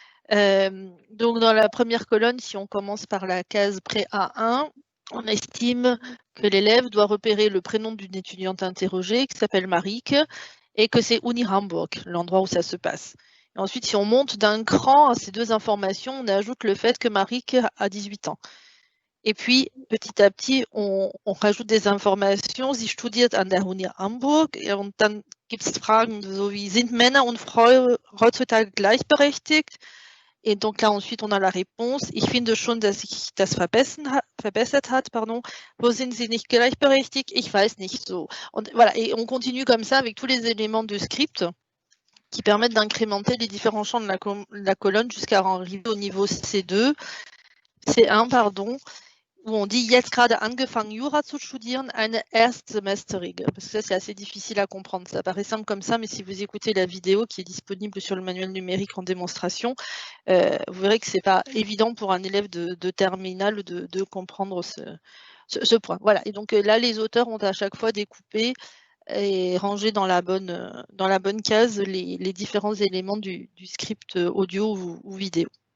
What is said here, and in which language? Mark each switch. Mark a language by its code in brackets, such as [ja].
[fr] Donc dans la première colonne, si on commence par la case pré A1, on estime que l'élève doit repérer le prénom d'une étudiante interrogée qui s'appelle Marieke et que c'est Uni Hamburg, l'endroit où ça se passe. Et ensuite, si on monte d'un cran à ces 2 informations, on ajoute le fait que Marieke a 18 ans. Et puis, petit à petit, on rajoute des informations. [de] Sie studiert an der Uni Hamburg. Und dann gibt es Fragen so wie, sind Männer und Frauen heutzutage gleichberechtigt? [fr] Et donc là, ensuite, on a la réponse. [de] Ich finde schon, dass sich das verbessert hat. Pardon. Wo sind sie nicht gleichberechtigt? Ich weiß nicht so. Und voilà. [fr] Et on continue comme ça avec tous les éléments de script qui permettent d'incrémenter les différents champs de la colonne jusqu'à arriver au niveau C2. C1, pardon, où on dit [de] jetzt gerade angefangen Jura zu studieren, eine Erstsemesterige. [fr] Parce que ça, c'est assez difficile à comprendre. Ça paraît simple comme ça, mais si vous écoutez la vidéo qui est disponible sur le manuel numérique en démonstration, vous verrez que c'est pas évident pour un élève de terminale de comprendre ce point. Voilà. Et donc là, les auteurs ont à chaque fois découpé et rangé dans la bonne case les différents éléments du script audio ou vidéo.